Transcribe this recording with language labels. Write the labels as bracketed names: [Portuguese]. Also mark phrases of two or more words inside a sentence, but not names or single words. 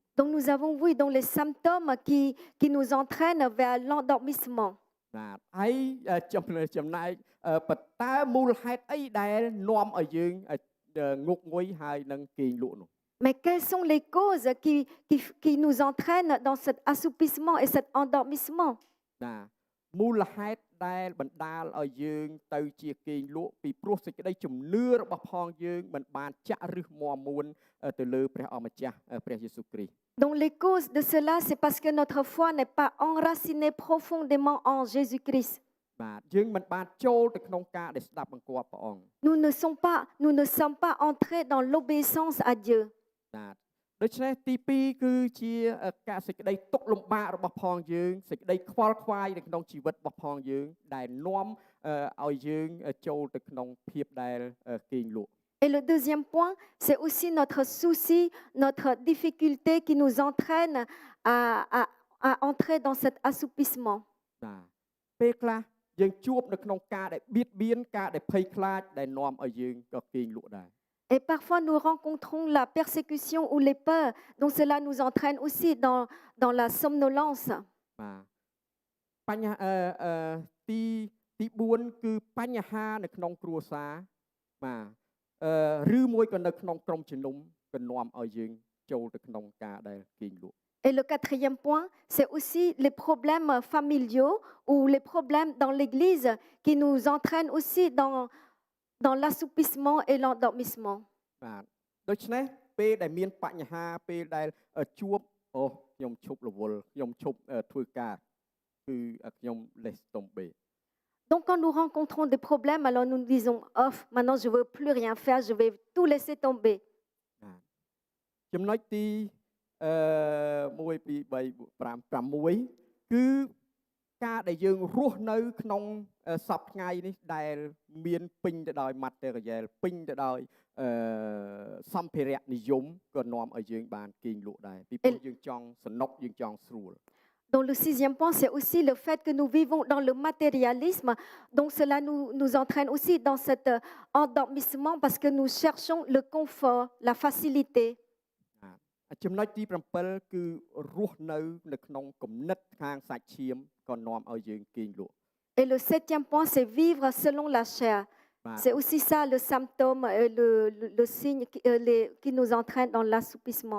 [French] Donc nous avons vu dans les symptômes qui nous entraînent vers l'endormissement. [Khmer] បាទហើយចំណែកបតើមូលហេតុអីដែលនាំឲ្យយើងងុកងុយហើយនឹងគេងលក់នោះ [French] Mais quelles sont les causes qui nous entraînent dans cet assoupissement et cet endormissement? [Khmer] បាទមូលហេតុដែលបណ្ដាលឲ្យយើងទៅជាគេងលក់ពីព្រោះសេចក្តីជំនឿរបស់ផងយើងមិនបានចាក់ឫសមាំមួនទៅលើព្រះអម្ចាស់ព្រះយេស៊ូវគ្រីស្ទ [French] Donc les causes de cela, c'est parce que notre foi n'est pas enracinée profondément en Jésus-Christ. [Khmer] បាទយើងមិនបានចូលទៅក្នុងការដែលស្ដាប់បង្គាប់ព្រះអង្គ [French] Nous ne sommes pas entrés dans l'obéissance à Dieu. [Khmer] បាទដូច្នេះទី2គឺជាការសេចក្តីទុក្ខលំបាករបស់ផងយើងសេចក្តីខ្វល់ខ្វាយនៅក្នុងជីវិតរបស់ផងយើងដែលនាំឲ្យយើងចូលទៅក្នុងភាពដែលគេងលក់ [French] Et le deuxième point, c'est aussi notre souci, notre difficulté qui nous entraîne à entrer dans cet assoupissement. [Khmer] បាទពេលខ្លះយើងជួបនៅក្នុងការដែលបៀតបៀនការដែលភ័យខ្លាចដែលនាំឲ្យយើងក៏គេងលក់ដែរ [French] Et parfois, nous rencontrons la persécution ou les peurs, donc cela nous entraîne aussi dans la somnolence. [Khmer] បាទបញ្ហាទី4គឺបញ្ហានៅក្នុងគ្រួសារបាទឬមួយក៏នៅក្នុងក្រុមជំនុំក៏នាំឲ្យយើងចូលទៅក្នុងការដែលគេងលក់ [French] Et le quatrième point, c'est aussi les problèmes familiaux ou les problèmes dans l'Église qui nous entraînent aussi dans l'assoupissement et l'endormissement. [Khmer] បាទដូច្នេះពេលដែលមានបញ្ហាពេលដែលជួបខ្ញុំឈប់រវល់ខ្ញុំឈប់ធ្វើការគឺខ្ញុំលេសទំបេ [French] Donc quand nous rencontrons des problèmes, alors nous nous disons, oh, maintenant je ne veux plus rien faire, je vais tout laisser tomber. [Khmer] ចំណុចទី1 2 3 4 5 6គឺការដែលយើងរស់នៅក្នុងសពថ្ងៃនេះដែលមានពេញទៅដោយ material ពេញទៅដោយសម្ភារៈនិយមក៏នាំឲ្យយើងបានគេងលក់ដែរពីព្រោះយើងចង់សនុកយើងចង់ស្រួល [French] Donc le sixième point, c'est aussi le fait que nous vivons dans le matérialisme. Donc cela nous entraîne aussi dans cet endormissement parce que nous cherchons le confort, la facilité. [Khmer] ចំណុចទី7គឺរស់នៅក្នុងគំនិតខាងសាច់ឈាមក៏នាំឲ្យយើងគេងលក់ [French] Et le septième point, c'est vivre selon la chair. C'est aussi ça le symptôme, le signe qui nous entraîne dans l'assoupissement.